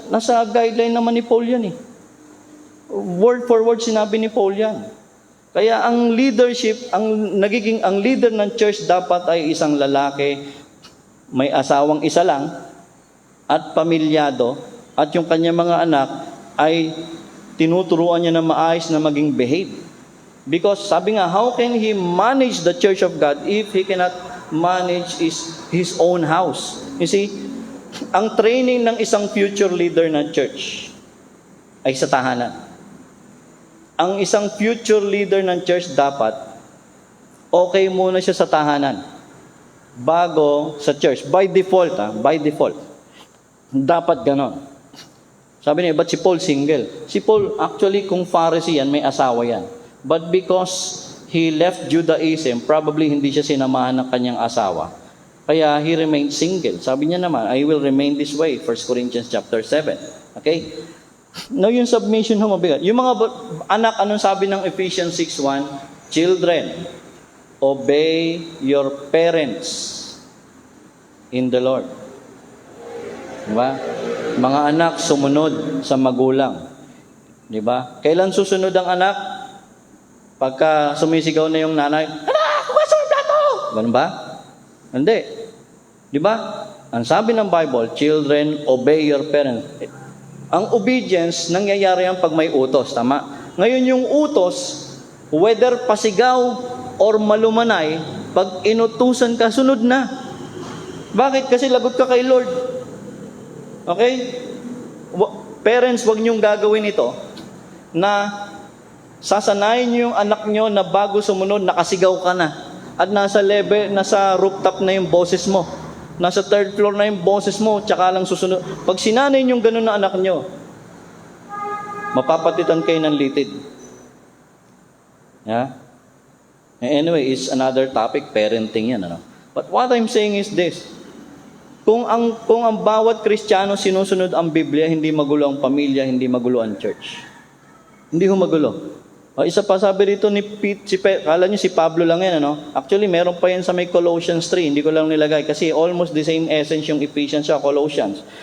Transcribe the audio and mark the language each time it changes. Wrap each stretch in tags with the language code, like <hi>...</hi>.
<tl>Nasa guideline naman ni Paul yan eh. Word for word sinabi ni Paul yan. Kaya ang leadership, ang leader ng church dapat ay isang lalaki, may asawang isa lang, at pamilyado, at yung kanyang mga anak ay tinuturuan niya na maayos na maging behave.</tl> <en>Because sabi nga, how can he manage the church of God if he cannot manage his own house?</en> <tl>You see, ang training ng isang future leader ng church ay sa tahanan. Ang isang future leader ng church dapat, okay muna siya sa tahanan bago sa church.</tl> <en>By default, by default.</en> <tl>Dapat ganon. Sabi niya, ba't si Paul single? Si Paul, actually, kung Pharisee yan, may asawa yan.</tl> <en>But because he left Judaism, probably</en> <tl>hindi siya sinamahan ng kanyang asawa.</tl> <en>Kaya he remained single.</en> <tl>Sabi niya naman,</tl> <en>I will remain this way.</en> <tl>1 Corinthians chapter 7. Okay? Now, yung submission ho, mabigat. Yung mga anak, anong sabi ng Ephesians 6:1?</tl> <en>Children, obey your parents in the Lord.</en> <tl>Diba? Mga anak, sumunod sa magulang. Diba? Kailan susunod ang anak? Pagka sumisigaw na yung nanay, anak, huwag plato! Ganun ba? Hindi. Diba? Ang sabi ng</tl> <en>Bible, children, obey your parents.</en> <tl>Ang obedience, nangyayari yan pag may utos. Tama? Ngayon yung utos, whether pasigaw or malumanay, pag inutusan ka, sunod na. Bakit? Kasi lagot ka kay Lord. Okay? Parents, wag niyong gagawin ito na sasanayin niyo yung anak niyo na bago sumunod, nakasigaw ka na. At nasa rooftop na yung boses mo. Nasa third floor na yung boses mo, tsaka lang susunod. Pag sinanay niyong ganun na anak niyo, mapapatitan kayo ng litid. Yeah?</tl> <en>Anyway, it's another topic, parenting yan. But what I'm saying is this.</en> <tl>Kung ang bawat Kristiyano sinusunod ang Biblia, hindi magulo ang pamilya, hindi magulo ang church. Hindi ho magulo. O, isa pa sabi rito ni kala nyo si Pablo lang yan, ano? Actually, meron pa yan sa may Colossians 3. Hindi ko lang nilagay kasi</tl> <en>almost the same essence</en> <tl>yung Ephesians sa Colossians.</tl>